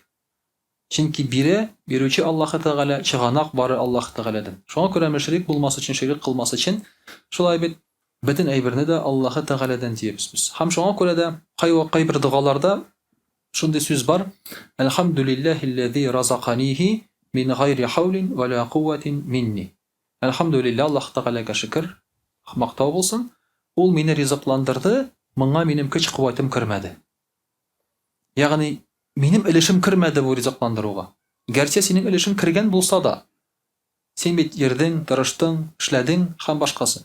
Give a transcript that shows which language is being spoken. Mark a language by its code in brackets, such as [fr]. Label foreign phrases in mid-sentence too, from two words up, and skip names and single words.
[tt] Чөнки бирүче Аллаһ Тәгалә, чыганак бары Аллаһ Тәгаләдән. Шуңа күрә мөшрик булмас өчен, ширк кылмас өчен, шулай бит бөтен әйберне дә Аллаһ Тәгаләдән диебез без. Һәм шуңа күрә дә кайбер дугаларда шундый сүз бар: [ar] "الحمد لله الذي رزقنيه من غير حول ولا قوة مني". [tt] Әлхәмдүлилләһ, Аллаһ Тәгаләгә шөкр, мактау булсын, ул мине ризыкландырды, моңа минем көч-куәтем кермәде. Ягъни минем өлешем кермәде бу ризыкландыруга. Гәрчә синең өлешең кергән булса да, син бит йөрдең, тырыштың, эшләдең һәм башкасы.